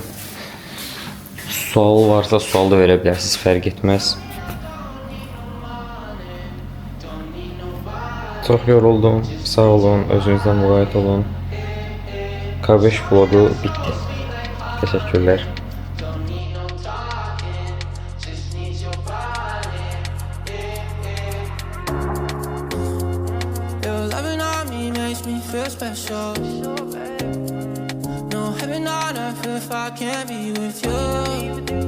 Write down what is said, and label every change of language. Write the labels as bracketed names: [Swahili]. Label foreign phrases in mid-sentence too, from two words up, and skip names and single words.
[Azerbaijani] Sual varsa sual da verə bilərsiniz, fərq etməz. Çox yoruldum, sağ olun, özünüzdən müğayət olun. K5 vlogu bitdi. Təşəkkürlər. [English] Your loving on me makes me feel special. No heaven on earth if I can't be with you.